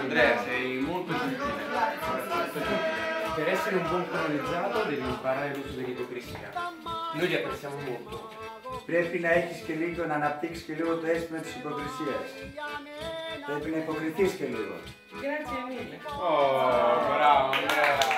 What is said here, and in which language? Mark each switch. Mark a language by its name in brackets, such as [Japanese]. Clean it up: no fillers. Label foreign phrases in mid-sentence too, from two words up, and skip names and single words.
[Italian] Andrea, sei molto gentile. Per essere un buon colonizzato devi imparare l'uso dell'ipocrisia. Noi ti apprezziamo molto. [Greek] Πρέπει να έχεις και λίγο, να αναπτύξεις και λίγο το αίσθημα της υποκρισίας. Πρέπει να υποκριθείς και λίγο. [Italian] Grazie mille. Oh, bravo Andrea.